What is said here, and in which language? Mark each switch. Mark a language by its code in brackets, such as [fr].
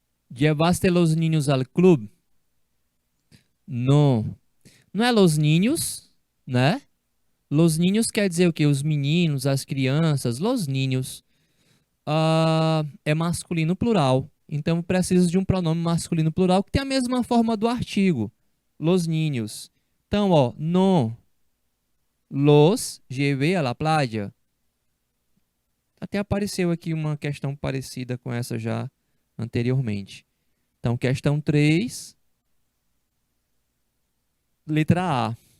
[es] Llevaste los niños al club? [pt] Não. Não é [es] los niños, [pt] né? [es] Los niños [pt] quer dizer o quê? Os meninos, as crianças, [es] los niños. [pt] É masculino plural. Então, eu preciso de um pronome masculino plural que tem a mesma forma do artigo. [es] Los niños. [pt] Então, ó, [es] no los llevé a la playa. [pt] Até apareceu aqui uma questão parecida com essa já anteriormente. Então, questão 3, letra A.